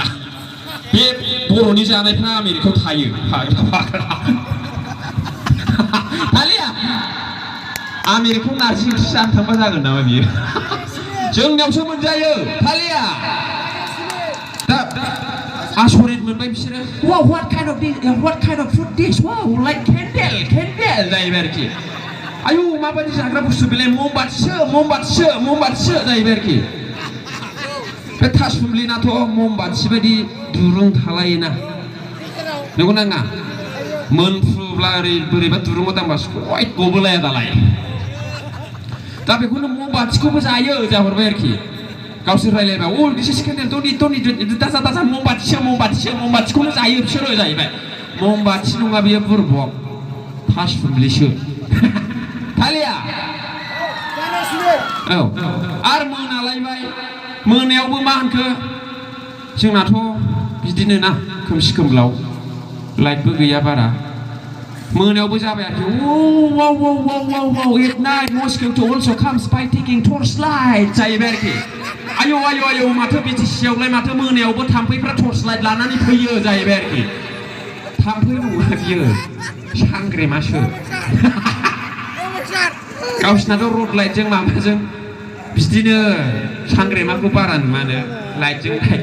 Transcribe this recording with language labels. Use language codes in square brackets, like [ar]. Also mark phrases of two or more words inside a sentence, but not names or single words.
[brx] बे बर'नि जानायफ्रा आमेरिकायाव थायो। थालिया आमेरिकायाव नारजि ओंख्रि जानो थांबा जागोन नामा बियो? जोंनियावसो मोनजायो थालिया। आसरित मोनबाय बिसोरो। [en] Wow, what kind of food this? Wow, like candle [brx] जाहैबाय आरोखि। आयु माबायदि जाग्रा बुस्थु बेलाय, ममबाथिसो जाहैबाय आरोखि। बे थासुमलिनाथ' ममबाथि बायदि दुरुं थालायोना, नंगौ ना नङा? मोनफ्रुब्ला बोरैबा दुरुङाव दांबा सयट गबोलाया दालाय। दा बेखौनो ममबाथिखौबो जायो जाहरबाय आरोखि। गावसोर रायलायबाय, [en] uh this is candle, [brx] दाजा ममबाथिखौनो जायो बिसोरो जाहैबाय। ममबाथि नङा बेयो बुरबक, थासुमलिसो। थालिया औ, आरो मोनालायबाय, मोनायावबो मा होनखो, जोंनाथ' बिदिनो ना खोमसि खोमलाव, लाइटबो गैया बारा, मोनायावबो जाबाय आरोखि। [en] Wow, at night mosquito also comes by taking torchlight [brx] जाहैबाय आरोखि। आयौ माथो बिटिसियावलाय माथो मोनायावबो थाम्फैफ्रा टर्चलाइट लानानै फैयो जाहैबाय आरोखि। थाम्फै नङा बियो, सांग्रेमासो। गावसिनाथ' रड लाइटजों माबाजों बिदिनो सांग्रेमाखौ बारा नुवानो, लाइटजों लाइट।